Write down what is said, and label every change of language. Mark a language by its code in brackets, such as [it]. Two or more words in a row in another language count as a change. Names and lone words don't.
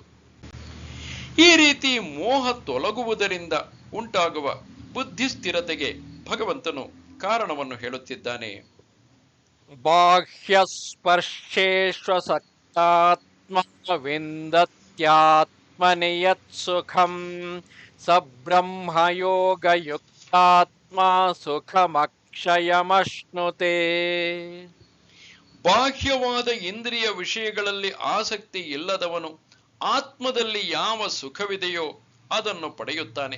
[kn] ಈ ರೀತಿ ಮೋಹ ತೊಲಗುವುದರಿಂದ ಉಂಟಾಗುವ ಬುದ್ಧಿ ಸ್ಥಿರತೆಗೆ ಭಗವಂತನು ಕಾರಣವನ್ನು ಹೇಳುತ್ತಿದ್ದಾನೆ. [sa] ಬಾಹ್ಯ ಸ್ಪರ್ಶೇಷ್ವಸಕ್ತಾತ್ಮ ವಿಂದತ್ಯಾತ್ಮನಿ ಯತ್ ಸುಖಂ ಸ ಬ್ರಹ್ಮಯೋಗಯುಕ್ತಾತ್ಮ ಸುಖಮಕ್ಷಯಮಶ್ನುತೆ. [kn] ಬಾಹ್ಯವಾದ ಇಂದ್ರಿಯ ವಿಷಯಗಳಲ್ಲಿ ಆಸಕ್ತಿ ಇಲ್ಲದವನು ಆತ್ಮದಲ್ಲಿ ಯಾವ ಸುಖವಿದೆಯೋ ಅದನ್ನು ಪಡೆಯುತ್ತಾನೆ.